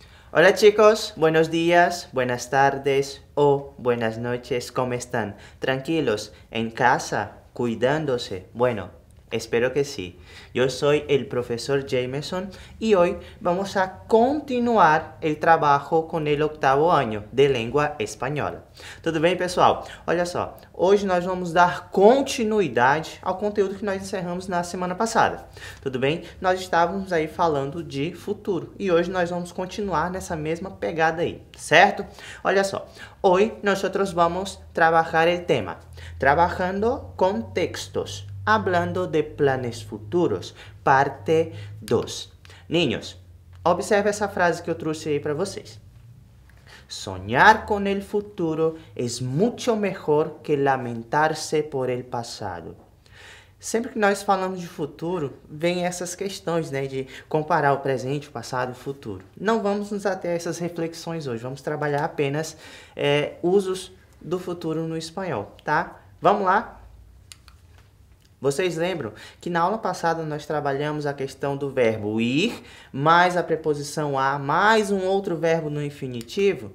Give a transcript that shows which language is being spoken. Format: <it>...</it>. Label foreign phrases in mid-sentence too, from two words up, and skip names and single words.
<es>Hola chicos, buenos días, buenas tardes o buenas noches, ¿cómo están? ¿Tranquilos? ¿En casa? ¿Cuidándose? Bueno, espero que sí. Yo soy el profesor Jameson y hoy vamos a continuar el</es> <pt>trabalho com o oitavo ano de língua espanhola. Tudo bem, pessoal? Olha só, hoje nós vamos dar continuidade ao conteúdo que nós encerramos na semana passada. Tudo bem? Nós estávamos aí falando de futuro e hoje nós vamos continuar nessa mesma pegada aí, certo? Olha só, hoje nós vamos trabalhar o tema Trabajando com textos.</pt> <es>Hablando de planes futuros, parte 2.</es> <pt>Niños, observe essa frase que eu trouxe aí para vocês.</pt> <es>Soñar con el futuro es mucho mejor que lamentar-se por el pasado.</es> <pt>Sempre que nós falamos de futuro, vem essas questões, né, de comparar o presente, o passado e o futuro. Não vamos nos ater a essas reflexões hoje, vamos trabalhar apenas usos do futuro no espanhol, tá? Vamos lá? Vocês lembram que na aula passada nós trabalhamos a questão do verbo ir, mais a preposição a, mais um outro verbo no infinitivo?</pt>